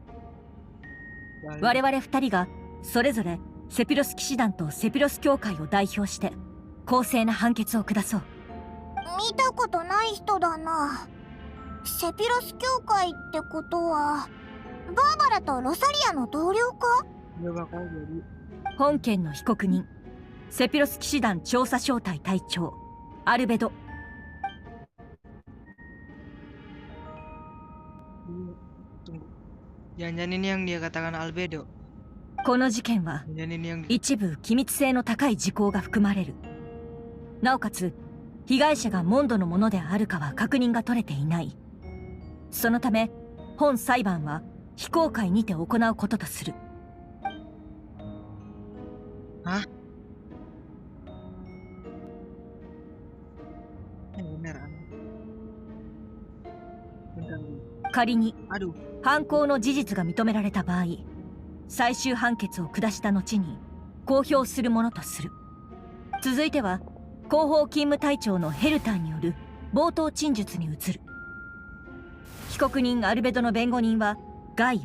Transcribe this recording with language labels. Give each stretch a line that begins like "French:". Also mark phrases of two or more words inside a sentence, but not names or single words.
Japanese: 我々二人がそれぞれセピロス騎士団とセピロス教会を代表して公正な判決を下そう。見たことない人だな。セピロス教会ってことはバーバラとロサリアの同僚か？
Indonesian: Dia bakal jadi
Japanese: 本件の被告人、セピロス騎士団調査小隊隊長アルベド。
Indonesian: tunggu. Jangan-jangan ini yang dia katakan Albedo.
Japanese: この事件は
Indonesian: Jangan ini yang
Japanese: 一部機密性の高い事項が含まれる。なおかつ被害者がモンドのものであるかは確認が取れていない。そのため本裁判は非公開にて行うこととする。
Indonesian: Hah? Bener aneh. Bentar.
Japanese: 仮に
Indonesian: Aduh.
Japanese: 犯行の事実が認められた場合、最終判決を下した後に公表するものとする。続いては広報勤務隊長のヘルターによる冒頭陳述に移る。被告人アルベドの弁護人はガイア。